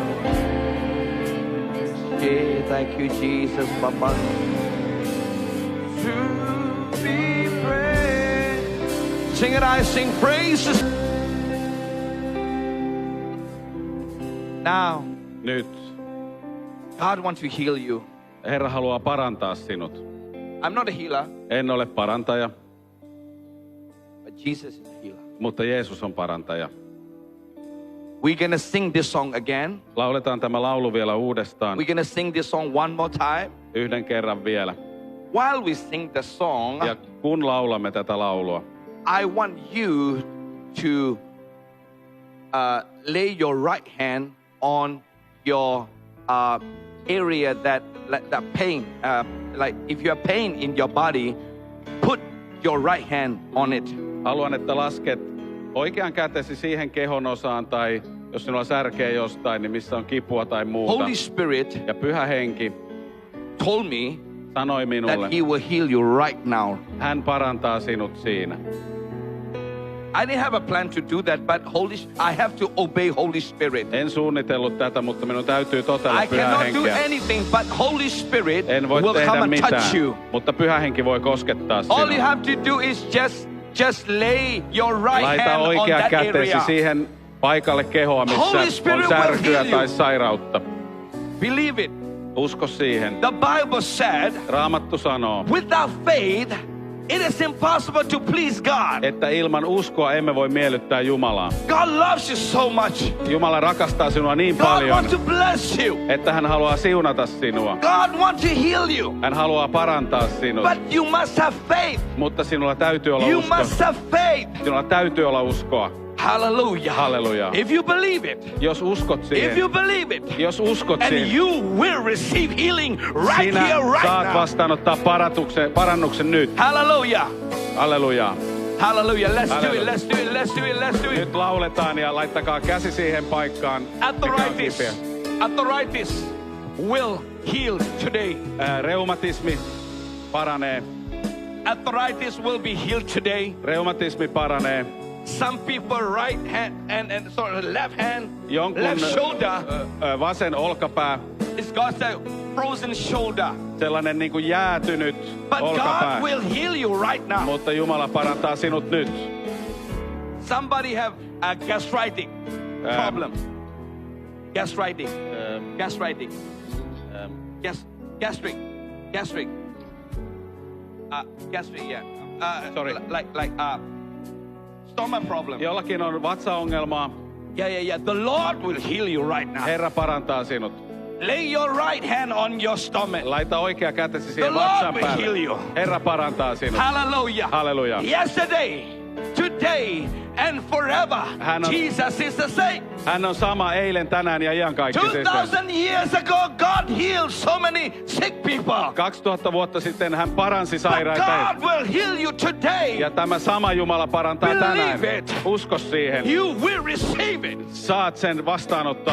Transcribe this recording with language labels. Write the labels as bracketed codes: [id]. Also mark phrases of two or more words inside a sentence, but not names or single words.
[en] Yeah, thank you, Jesus, Baba. To be praised. Sing it, I sing praises. Now, [fi] Nyt [en] God wants to heal you. [fi] Herra haluaa parantaa sinut. [en] I'm not a healer, [fi] En ole parantaja, [en] but Jesus is a healer. [fi] mutta Jeesus on parantaja. [en] We're gonna sing this song again. [fi] Lauletaan tämä laulu vielä uudestaan. [en] We're gonna sing this song one more time. [fi] Yhden kerran vielä. [en] While we sing the song, [fi] Ja kun laulamme tätä laulua, [en] I want you to lay your right hand on your area that pain. Like if you have pain in your body, put your right hand on it. [fi] haluan, että lasket oikean kätesi siihen kehon osaan tai jos sinulla särkee jostain, niin missä on kipua tai muuta. [en] Holy Spirit [fi] Ja Pyhä Henki [en] told me [fi] sanoi minulle, [en] that He will heal you right now. [fi] hän parantaa sinut siinä. [en] I didn't have a plan to do that, but I have to obey Holy Spirit. [fi] En suunnitellut tätä, mutta minun täytyy totella [en] I [fi] Pyhää [en] cannot do [fi] Henkeä. [en] anything, but Holy Spirit [fi] En voi [en] will come [fi] tehdä [en] and touch [fi] mitään, [en] you. [fi] mutta Pyhä Henki voi koskettaa [en] All you [fi] sinua. [en] have to do is just lay your right [fi] Laita [en] hand on [fi] oikea [en] that [fi] kätesi [en] area. [fi] siihen paikalle kehoa, [en] Holy [fi] missä [en] Spirit [fi] on [en] will [fi] särkyä [en] heal you. [fi] tai sairautta. [en] Believe it. [fi] Usko siihen. [en] The Bible said, [fi] Raamattu sanoo, [en] without faith, it is impossible to please God. [fi] että ilman uskoa emme voi miellyttää Jumalaa. [en] God loves you so much. [fi] Jumala rakastaa sinua niin [en] God [fi] paljon, [en] wants to bless you. [fi] että hän haluaa siunata sinua. [en] God wants to heal you. [fi] Hän haluaa parantaa sinut, [en] But you must have faith. [fi] mutta sinulla täytyy olla [en] You [fi] uskoa. [en] must have faith. [fi] Sinulla täytyy olla uskoa. [en] Hallelujah. [fi] Halleluja. [en] If you believe it, [fi] Jos uskot [en] if [fi] siihen, [en] you believe it, [fi] jos uskot [en] and [fi] siihen, [en] you will receive healing right [fi] sinä [en] here, right [fi] saat [en] now. [fi] vastaanottaa parannuksen nyt. [en] Hallelujah. [fi] Halleluja. [en] Hallelujah. Let's do it. Hallelujah. Let's do it. Let's do it. Let's do it. [fi] Nyt lauletaan ja laittakaa käsi siihen paikkaan, mikä on [en] Arthritis. [fi] kipeä. [en] Arthritis will heal today. [fi] Reumatismi paranee. [en] Arthritis will be healed today. [fi] Reumatismi paranee. [en] Some people right hand and sorry, left hand, [fi] Jonkun [en] left shoulder [fi] vasen olkapää, [en] is got a frozen shoulder. [fi] sellainen niin kuin jäätynyt [en] But [fi] olkapää. [en] God will heal you right now. [fi] Mutta Jumala parantaa sinut nyt. [en] Somebody have a gastritic problem. Gastritic. Gastritic. Gastric. Gastric. Gastric, yeah. Sorry. Like stomach problem. [fi] Jollakin on vatsaongelmaa. [en] Yeah. The Lord will heal you right now. [fi] Herra parantaa sinut. [en] Lay your right hand on your stomach. [fi] Laita oikea kätesi siihen [en] The Lord [fi] vatsaan [en] will heal you. [fi] päälle. Herra parantaa sinut. [en] Hallelujah. Hallelujah. Yesterday, today, and forever. [fi] Hän on- [en] Jesus is the same. [fi] Hän on sama eilen, tänään ja iankaikkisesti. [en] 2,000 years ago, God healed so many sick people. [fi] 2000 vuotta sitten hän paransi [en] But [fi] sairaita. [en] God will heal you today. [fi] Ja tämä sama Jumala parantaa [en] Believe [fi] tänään. [en] it. [fi] Usko siihen. [en] You will receive it. [fi] Saat sen vastaanottaa